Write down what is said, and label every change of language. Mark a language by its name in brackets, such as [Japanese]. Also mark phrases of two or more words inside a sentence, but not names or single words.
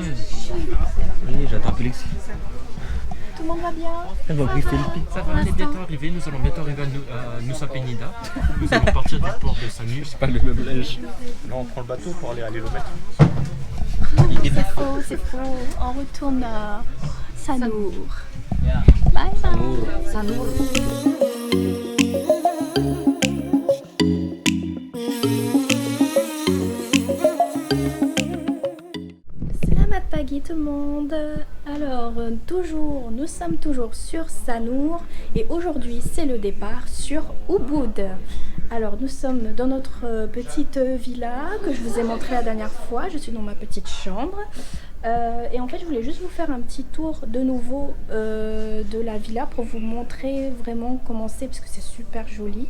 [French] Oui, j'ai attrapé Lexi. Tout le monde va bien? Elle m'a griffer le pied. Ça va, on est bientôt arrivé, nous allons bientôt arriver à Nusa Penida. Nous allons partir du port de Sanur. C'est pas le même linge. Là on prend le bateau pour aller à l'hélomètre. C'est faux. On retourne à Sanur. Bye bye. Sanur. [Indonesian] Selamat pagi [French] tout le monde. Alors nous sommes toujours sur Sanur et aujourd'hui c'est le départ sur Ubud. Alors nous sommes dans notre petite villa que je vous ai montré la dernière fois. Je suis dans ma petite chambre et en fait je voulais juste vous faire un petit tour de nouveau de la villa pour vous montrer vraiment comment c'est parce que c'est super joli.